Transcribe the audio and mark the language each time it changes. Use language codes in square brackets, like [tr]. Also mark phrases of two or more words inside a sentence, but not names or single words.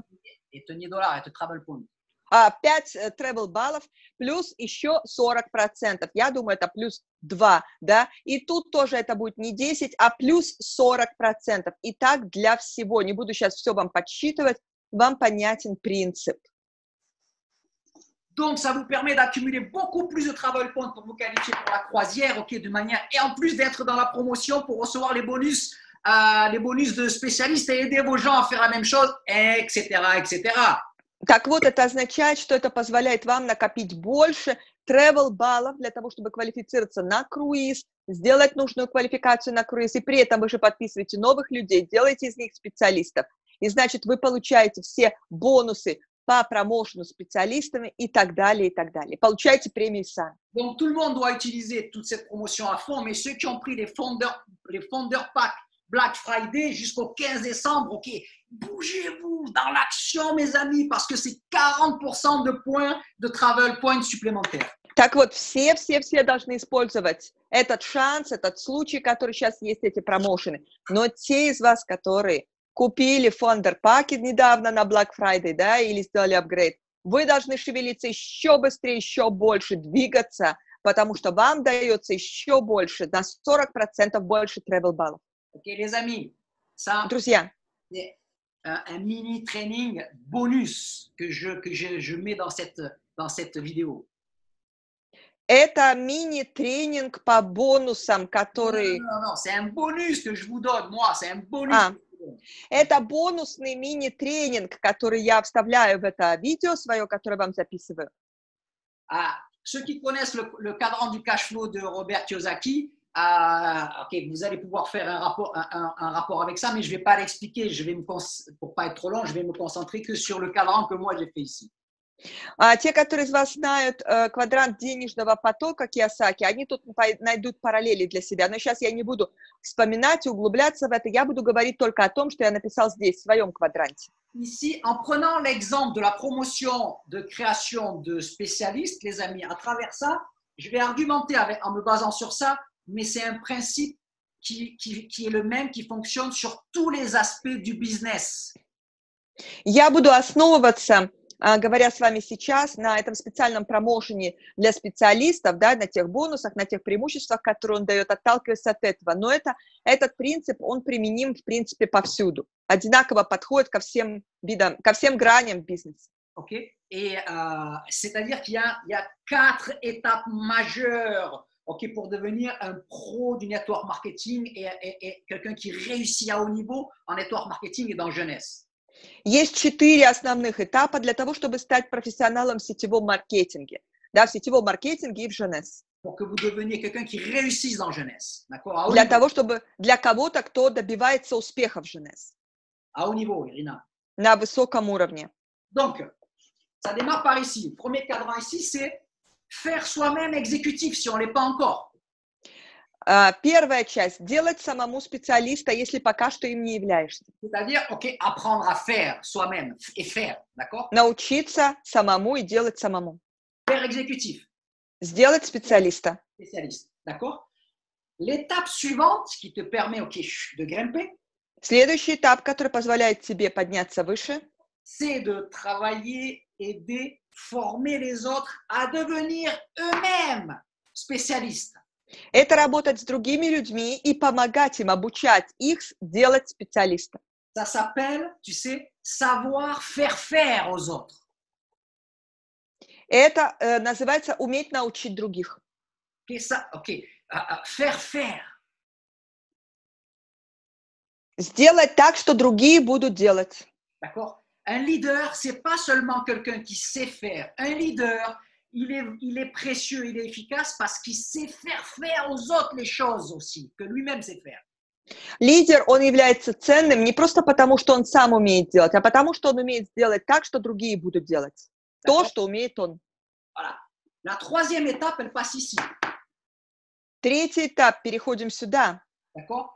[ru] Это не доллар, это [en] travel point. [ru] 5 travel баллов плюс еще 40%. Я думаю, это плюс 2, да? И тут тоже это будет не 10, а плюс 40%. И так для всего. Не буду сейчас все вам подсчитывать. Вам понятен принцип. [fr] Donc, ça vous permet d'accumuler beaucoup plus de [en] travel points [fr] pour vous qualifier pour la croisière, ok, de manière, et en plus d'être dans la promotion pour recevoir les bonus de spécialistes et aider vos gens à faire la même chose, etc., etc. [ru] Так вот, это означает, что это позволяет вам накопить больше travel баллов для того, чтобы квалифицироваться на круиз, сделать нужную квалификацию на круиз, и при этом вы же подписываете новых людей, делаете из них специалистов. И значит, вы получаете все бонусы по промоушену специалистами и так далее, и так далее. Получаете премии сами. [fr] Donc, tout le monde doit utiliser toute cette promotion à fond, mais ceux qui ont pris les fondeurs pack Black Friday jusqu'au 15 décembre, ok, bougez-vous dans l'action, mes amis, parce que c'est 40% de points de [en] travel points [fr] supplémentaires. [ru] Так вот, все должны использовать этот шанс, этот случай, который сейчас есть, эти промоушены. Но те из вас, которые купили фондер-паки недавно на Black Friday, да, или сделали апгрейд, вы должны шевелиться еще быстрее, еще больше, двигаться, потому что вам дается еще больше, на 40% больше travel баллов. [fr] Ok, les amis, ça, [ru] друзья, [fr] c'est un mini training bonus que je mets dans cette vidéo. [ru] Это мини-тренинг по бонусам, который... [fr] Non, c'est un bonus que je vous donne, moi, c'est un bonus. [ru] Это бонусный мини-тренинг, который я вставляю в это видео свое, которое вам записываю. [fr] Ceux qui connaissent le cadran du cash flow de Robert Kiyosaki, ok, vous allez pouvoir faire un rapport avec ça, mais je ne vais pas l'expliquer. Pour pas être trop long, je vais me concentrer que sur le cadran que moi j'ai fait ici. [ru] Те, которые из вас знают квадрант денежного потока Кийосаки, они тут найдут параллели для себя. Но сейчас я не буду вспоминать и углубляться в это. Я буду говорить только о том, что я написал здесь, в своем квадранте. [fr] Ici, en prenant l'exemple de la promotion de création de spécialistes, les amis, à travers ça, je vais argumenter en me basant sur ça, mais c'est un principe qui est le même, qui fonctionne sur tous les aspects du business. [ru] Я буду основываться, говоря с вами сейчас, на этом специальном промоушене для специалистов, да, на тех бонусах, на тех преимуществах, которые он дает, отталкиваясь от этого. Но этот принцип, он применим, в принципе, повсюду. Одинаково подходит ко всем видам, ко всем граням бизнеса. [fr] Okay. Et c'est-à-dire qu'il y a 4 étapes majeures, okay, pour devenir un pro du [en] network marketing [fr] et quelqu'un qui réussit à haut niveau en [en] network marketing [fr] et dans jeunesse. [ru] Есть 4 основных этапа для того, чтобы стать профессионалом в сетевом маркетинге. Да, в сетевом маркетинге и в jeunesse. [fr] Pour que vous deveniez quelqu'un qui réussisse dans jeunesse. D'accord? [ru] Для того, чтобы для кого-то, кто добивается успеха в jeunesse. [fr] À haut niveau, Irina. [ru] На высоком уровне. [fr] Donc, ça démarre par ici. Le premier cadran ici, c'est faire soi-même exécutif si on ne l'est pas encore. [ru] Первая часть – делать самому специалиста, если пока что им не являешься. [fr] C'est-à-dire, ok, apprendre à faire soi-même et faire, d'accord? [ru] Научиться самому и делать самому. [fr] Faire exécutif. [ru] Сделать специалиста. [fr] Spécialiste, d'accord? L'étape suivante qui te permet, ok, de grimper. [ru] Следующий этап, который позволяет тебе подняться выше, [fr] c'est de travailler, aider, former les autres à devenir eux-mêmes spécialistes. [ru] Это работать с другими людьми и помогать им, обучать их делать специалистов. [fr] Ça s'appelle, tu sais, savoir faire aux autres. [ru] Это называется уметь научить других. [fr] Ok, ça, ok. Faire. [ru] Сделать так, что другие будут делать. [fr] D'accord? Un leader, c'est pas seulement quelqu'un qui sait faire. Un leader, il est précieux, il est efficace parce qu'il sait faire aux autres les choses aussi, que lui-même sait faire. [ru] Лидер, он является ценным не просто потому, что он сам умеет делать, а потому, что он умеет сделать так, что другие будут делать. То, что умеет он. [fr] Voilà. La troisième étape, elle passe ici. [ru] Третий этап, переходим сюда. [fr] D'accord?